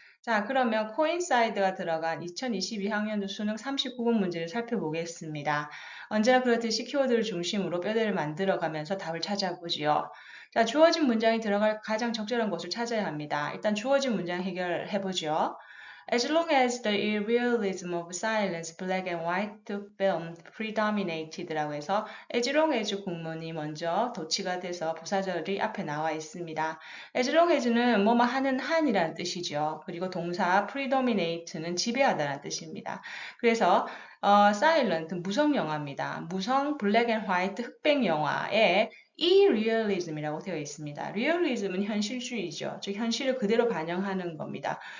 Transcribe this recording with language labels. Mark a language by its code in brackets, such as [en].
[ko] 자, 그러면 coincide가 들어간 2022학년도 수능 39분 문제를 살펴보겠습니다. 언제나 그렇듯이 키워드를 중심으로 뼈대를 만들어가면서 답을 찾아보지요. 자, 주어진 문장이 들어갈 가장 적절한 곳을 찾아야 합니다. 일단 주어진 문장 해결해보죠. [en] As long as the irrealism of silence, black and white film predominated [ko] 라고 해서 as long as 국문이 먼저 도치가 돼서 부사절이 앞에 나와 있습니다. as long as는 뭐뭐 하는 한이라는 뜻이죠. 그리고 동사 predominate는 지배하다는 뜻입니다. 그래서 silent 무성 영화입니다. 무성 black and white 흑백 영화에 irrealism이라고 되어 있습니다. realism은 현실주의죠. 즉 현실을 그대로 반영하는 겁니다.